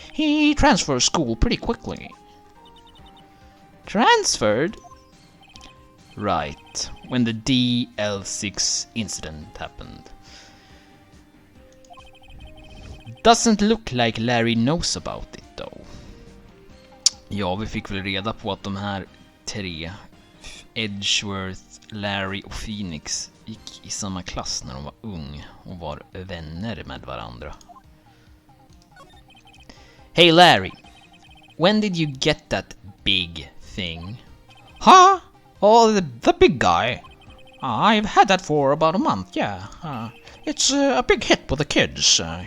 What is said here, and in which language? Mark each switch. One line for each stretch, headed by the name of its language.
English: He transferred school pretty quickly. Transferred? Right, when the DL6 incident happened. Doesn't look like Larry knows about it though.
Swedish: Ja, vi fick väl reda på att de här tre, Edgeworth, Larry och Phoenix, gick i samma klass när de var ung och var vänner med varandra.
English: Hey Larry, when did you get that big thing? Huh? Oh, the big guy. I've had that for about a month, yeah. It's a big hit with the kids.